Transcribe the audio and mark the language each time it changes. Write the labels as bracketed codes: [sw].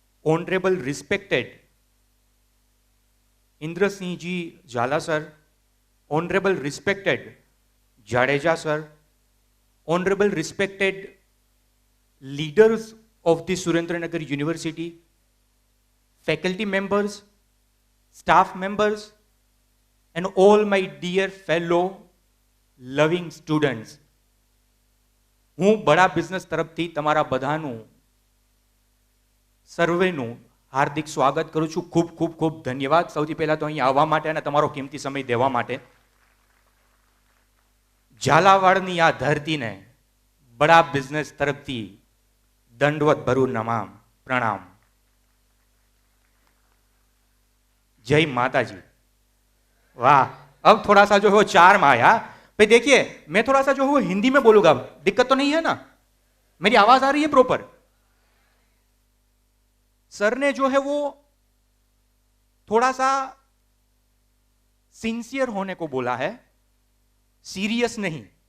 [en] Honorable respected Indrasingh Jhala sir, Honorable respected Jadeja sir, Honorable respected leaders of the Surendranagar University, faculty members, staff members, and all my dear fellow loving students. [gu] હું બડા business તરફથી તમારા બધાનું સર્વેનું હાર્દિક સ્વાગત કરું છું. ખૂબ ખૂબ ખૂબ ધન્યવાદ સૌથી પહેલા તો અહીં આવવા માટે અને તમારો કિંમતી સમય દેવા માટે. ઝાલાવાડની આ ધરતીને બડા બિઝનેસ તરફથી દંડવત ભરું નમામ प्रणाम. [hi] जय माता जी. वाह, अब थोड़ा सा जो है वो चार्म आया. भाई देखिए, मैं थोड़ा सा जो है वो हिंदी में बोलूंगा, दिक्कत तो नहीं है ना? मेरी आवाज आ रही है प्रॉपर? सर ने जो है वो थोड़ा सा सिंसियर होने को बोला है, सीरियस नहीं.